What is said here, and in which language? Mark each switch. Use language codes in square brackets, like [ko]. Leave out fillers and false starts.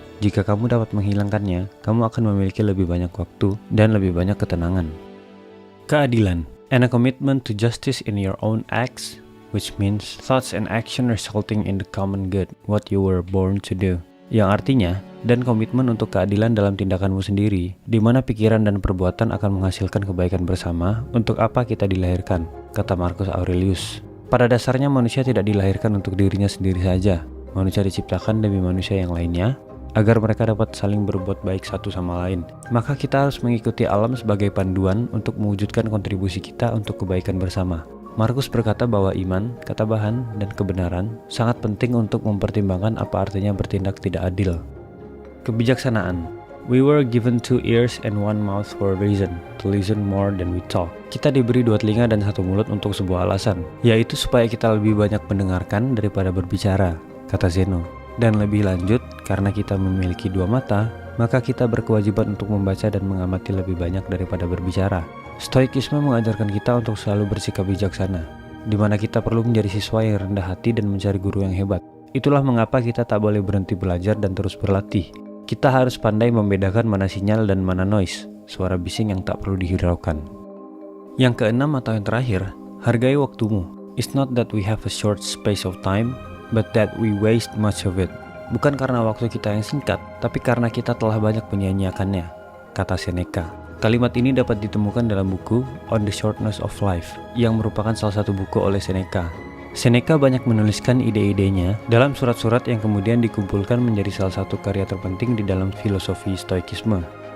[id] Jika kamu dapat menghilangkannya, kamu akan memiliki lebih banyak waktu dan lebih banyak ketenangan. Keadilan, [en] and a commitment to justice in your own acts, which means thoughts and action resulting in the common good, what you were born to do. [id] Yang artinya, dan komitmen untuk keadilan dalam tindakanmu sendiri, di mana pikiran dan perbuatan akan menghasilkan kebaikan bersama untuk apa kita dilahirkan, kata Marcus Aurelius. Pada dasarnya manusia tidak dilahirkan untuk dirinya sendiri saja. Manusia diciptakan demi manusia yang lainnya, agar mereka dapat saling berbuat baik satu sama lain. Maka kita harus mengikuti alam sebagai panduan untuk mewujudkan kontribusi kita untuk kebaikan bersama. Marcus berkata bahwa iman, ketabahan, dan kebenaran sangat penting untuk mempertimbangkan apa artinya bertindak tidak adil. Kebijaksanaan. [en] We were given 2 ears and 1 mouth for a reason, to listen more than we talk. [id] Kita diberi 2 telinga dan 1 mulut untuk sebuah alasan, yaitu supaya kita lebih banyak mendengarkan daripada berbicara, kata Zeno. Dan lebih lanjut, karena kita memiliki 2 mata, maka kita berkewajiban untuk membaca dan mengamati lebih banyak daripada berbicara. Stoikisme mengajarkan kita untuk selalu bersikap bijaksana, di mana kita perlu menjadi siswa yang rendah hati dan mencari guru yang hebat. Itulah mengapa kita tak boleh berhenti belajar dan terus berlatih. Kita harus pandai membedakan mana sinyal dan mana noise, suara bising yang tak perlu dihiraukan. Yang keenam atau yang terakhir, hargai waktumu. [en] It's not that we have a short space of time, but that we waste much of it. [id] Bukan karena waktu kita yang singkat, tapi karena kita telah banyak menyia-nyiakannya, kata Seneca. Kalimat ini dapat ditemukan dalam buku On the Shortness of Life, yang merupakan salah satu buku oleh Seneca. Seneca banyak menuliskan ide-idenya dalam surat-surat yang kemudian dikumpulkan menjadi salah satu karya terpenting di dalam filosofi Stoikisme.